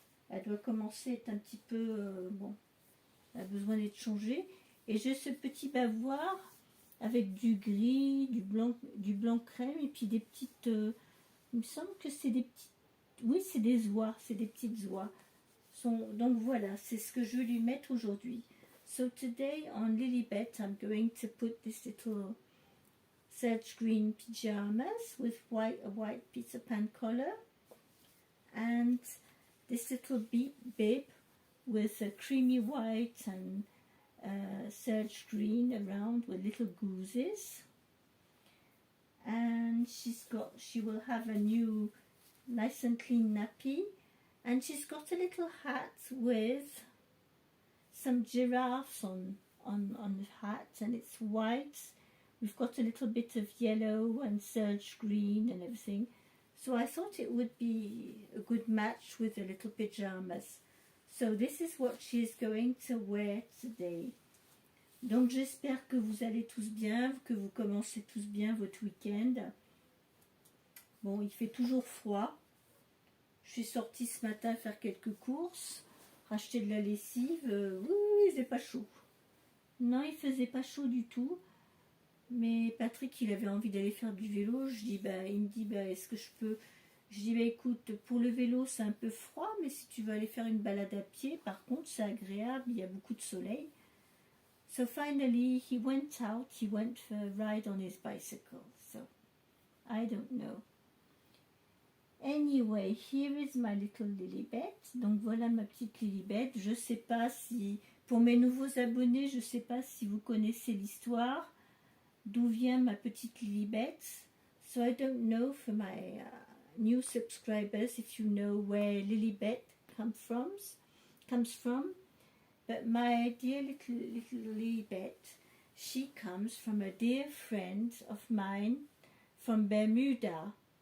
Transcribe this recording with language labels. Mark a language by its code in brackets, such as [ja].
[fr] Elle doit commencer à être un petit peu, elle a besoin d'être changée. Et j'ai ce petit bavoir avec du gris, du blanc crème et puis des petites, il me semble que c'est des petites, oui c'est des oies, c'est des petites oies. Donc voilà, c'est ce que je vais lui mettre aujourd'hui. [en] So today on Lilibet, I'm going to put this little serge green pajamas with a white Peter Pan collar and this little bib with a creamy white and serge green around with little gooses. And she will have a new nice and clean nappy, and she's got a little hat with some giraffes on the hat, and it's white. We've got a little bit of yellow and serge green and everything, so I thought it would be a good match with the little pajamas. So this is what she is going to wear today. [fr] Donc j'espère que vous allez tous bien, que vous commencez tous bien votre week-end. Bon, il fait toujours froid. Je suis sortie ce matin faire quelques courses, racheter de la lessive. Oui, il faisait pas chaud. Non, il faisait pas chaud du tout. Mais Patrick, il avait envie d'aller faire du vélo. Il me dit, est-ce que je peux... Je dis, écoute, pour le vélo, c'est un peu froid, mais si tu veux aller faire une balade à pied, par contre, c'est agréable, il y a beaucoup de soleil. [en] So finally, he went out, he went for a ride on his bicycle. So, I don't know. Anyway, here is my little Lilibet. [fr] Donc voilà ma petite Lilibet. Je sais pas si, pour mes nouveaux abonnés, je sais pas si vous connaissez l'histoire, d'où vient ma petite Lilibet. [en] So I don't know for my new subscribers if you know where Lilibet comes from. But my dear little Lilibet, she comes from a dear friend of mine from Bermuda.